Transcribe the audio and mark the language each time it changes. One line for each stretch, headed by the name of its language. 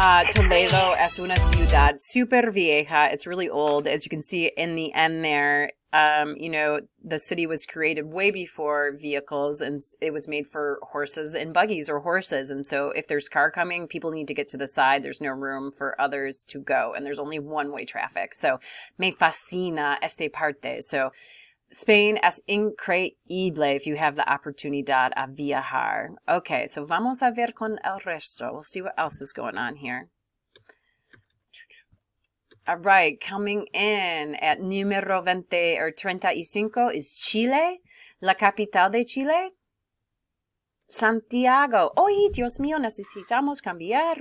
Spanish: Toledo es una ciudad super vieja.
English: It's really old. As you can see in the end there, the city was created way before vehicles, and it was made for horses and buggies or horses. And so if there's car coming, people need to get to the side. There's no room for others to go, and there's only one-way traffic.
Spanish: So me fascina esta parte. So Spain es increíble
English: if you have the
Spanish: oportunidad a viajar. Okay, so vamos a ver con el resto.
English: We'll see what else is going on here. All right, coming in at número 20 or 35 is Chile, la capital de Chile.
Spanish: Santiago. Oye, Dios mío, necesitamos cambiar.